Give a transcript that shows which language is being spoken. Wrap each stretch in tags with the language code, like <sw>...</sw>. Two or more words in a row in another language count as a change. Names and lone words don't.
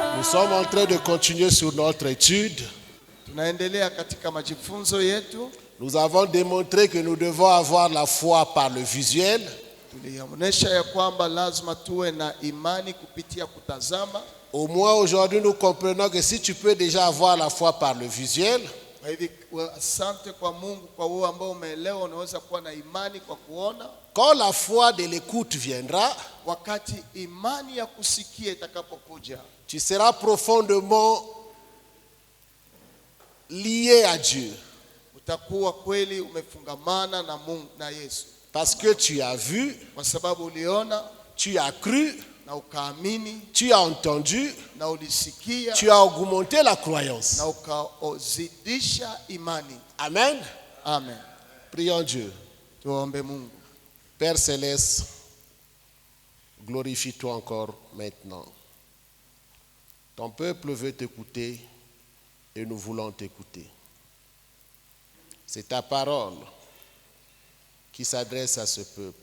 <fr>sommes en train de continuer sur notre étude.</fr> <sw>Tunaendelea katika majifunzo yetu.</sw> <fr>Nous avons démontré que nous devons avoir la foi par le visuel.</fr> <sw>Tulionyesha ya kwamba lazima tuwe na imani kupitia kutazama.</sw> <fr>Au moins aujourd'hui nous comprenons que si tu peux déjà avoir la foi par le visuel,</fr> <sw>Asante kwa Mungu kwa wewe ambao umeelewa unaweza kuwa na imani kwa kuona.</sw> <fr>quand la foi de l'écoute viendra,</fr> <sw>Wakati imani ya kusikia itakapokuja,</sw> <fr>tu seras profondément lié à Dieu.</fr> <sw>utakuwa kweli umefungamana na Mungu na Yesu.</sw> <fr>Parce que tu as vu,</fr> <sw>Kwa sababu uliona</sw> <fr>tu as cru,</fr> <sw>na ukaamini</sw> <fr>tu as entendu,</fr> <sw>na ulisikia</sw> <fr>tu as augmenté la croyance.</fr> <sw>na ukaozidisha imani.</sw> <fr>Amen. Amen. Prions Dieu.</fr> <sw>Tuombe Mungu.</sw> <fr>Père Céleste, glorifie-toi encore maintenant. Ton peuple veut t'écouter et nous voulons t'écouter. C'est ta parole qui s'adresse à ce peuple.</fr>